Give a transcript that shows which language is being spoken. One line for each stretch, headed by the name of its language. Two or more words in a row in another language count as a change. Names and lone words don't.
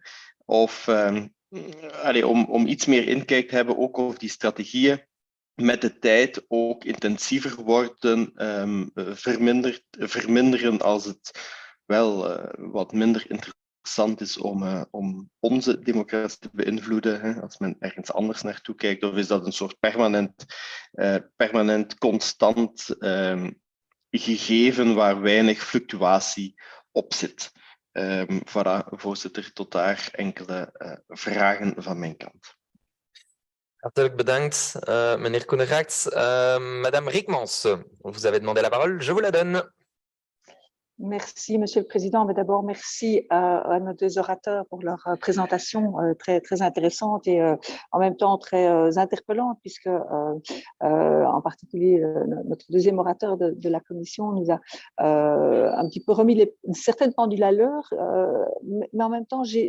Dutch: Of om iets meer inkijk te hebben, ook over die strategieën met de tijd ook intensiever worden, verminderen als het wel wat minder interessant is om onze democratie te beïnvloeden, hè, als men ergens anders naartoe kijkt, of is dat een soort permanent constant gegeven waar weinig fluctuatie op zit? Voilà, voorzitter, tot daar enkele vragen van mijn kant. Hartelijk bedankt, meneer Koeneraerts.
French: Madame Riekmans, vous avez demandé la parole, je vous la donne. Merci, Monsieur le Président. Mais d'abord, merci à nos deux orateurs pour leur présentation très, très intéressante et en même temps très interpellante, puisque en particulier notre deuxième orateur de la Commission nous a un petit peu remis certaines pendules à l'heure, mais en même temps,